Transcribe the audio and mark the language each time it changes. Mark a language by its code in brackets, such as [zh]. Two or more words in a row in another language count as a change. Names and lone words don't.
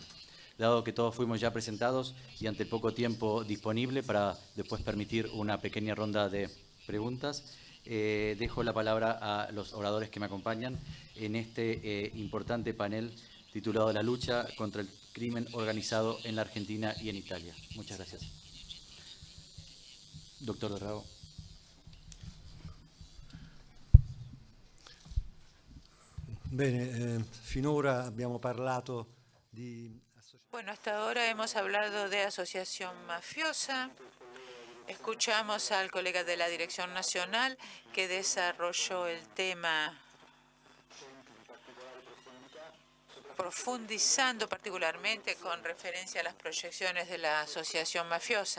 [es] Dado que todos fuimos ya presentados y ante el poco tiempo disponible para después permitir una pequeña ronda de preguntas, dejo la palabra a los oradores que me acompañan en este importante panel titulado La lucha contra el crimen organizado en la Argentina y en Italia. Muchas gracias. Doctor De Rao. [it] Bene, finora abbiamo parlato di... [es] Bueno, hasta ahora hemos hablado de asociación mafiosa. Escuchamos al colega de la Dirección Nacional que desarrolló el tema profundizando particularmente con referencia a las proyecciones de la asociación mafiosa.